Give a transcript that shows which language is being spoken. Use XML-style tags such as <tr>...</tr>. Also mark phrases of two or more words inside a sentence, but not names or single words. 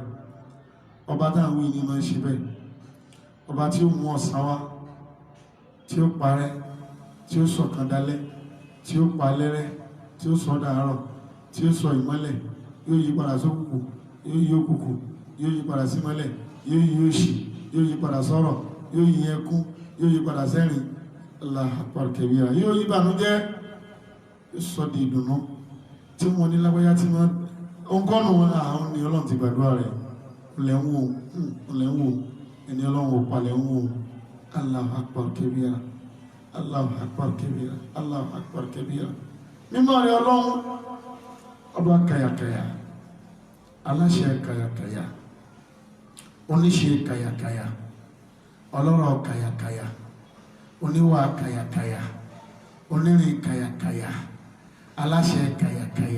<yo>Ọba táwọn wí ní máa ń ṣe bẹ́ẹ̀. Ọba tí ó mú ọ̀sán wá, tí ó parẹ́, tí ó sọ̀kan dalẹ́, tí ó pa lẹ́rẹ́, tí ó sọ dàárọ̀, tí ó sọ ìmọ́lẹ̀, yóò yí padà sókùnkùn, yóò yí òkùnkùn, yóò yí padà símọ́lẹ̀, yóò yí òṣì, yóò yí padà sọ̀rọ̀, yóò yí ẹkún, yóò yí padà sẹ́rìn.</yo> <ar>الله أكبر كبيرا.</ar> <yo>Yóò yí ìbànújẹ́, yóò sọ di ìdùnnú. Tí wọ́n ní lágbáyá tí wọ́n ọgọ́nù wọn àwọn ni Ọlọ́run ti gbàdúrà rẹ̀. Lẹ́wọ̀n ẹni Ọlọ́run ò palẹ̀ ń wò.</yo> <ar>الله أكبر كبيرا. الله أكبر كبيرا. الله أكبر كبيرا.</ar> <yo>Mímọ́ rẹ̀ Ọlọ́run, ọba kayakaya, aláṣẹ kayakaya, oníṣe kayakaya, ọlọ́rọ̀ kayakaya, oníwà kayakaya, onírin kayakaya, aláṣẹ kayakaya.</yo>